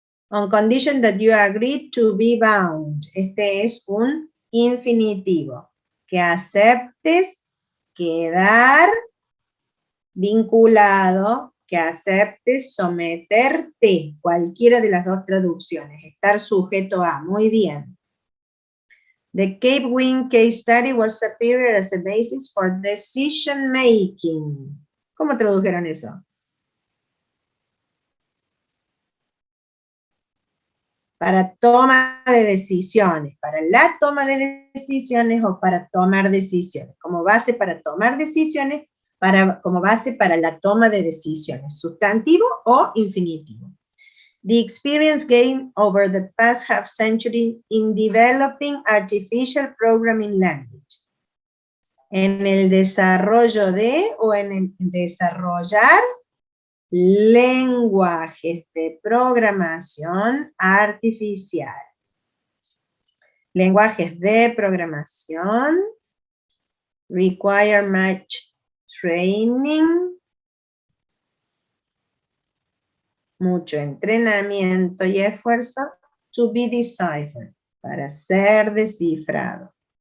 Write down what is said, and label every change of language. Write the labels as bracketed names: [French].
[English] On condition that you agree to be bound. [Spanish] Este es un infinitivo. Que aceptes quedar vinculado, que aceptes someterte. Cualquiera de las dos traducciones. Estar sujeto a. Muy bien. [English] The Cape Wind case study was superior as a basis for decision making. [Spanish] ¿Cómo tradujeron eso? Para toma de decisiones, para la toma de decisiones o para tomar decisiones, como base para tomar decisiones, como base para la toma de decisiones, sustantivo o infinitivo. [English] The experience gained over the past half century in developing artificial programming language. [Spanish] En el desarrollo de o en el desarrollar lenguajes de programación artificial. Lenguajes de programación [English] require much training, [Spanish] mucho entrenamiento y esfuerzo [English] to be deciphered, [Spanish] para ser descifrado.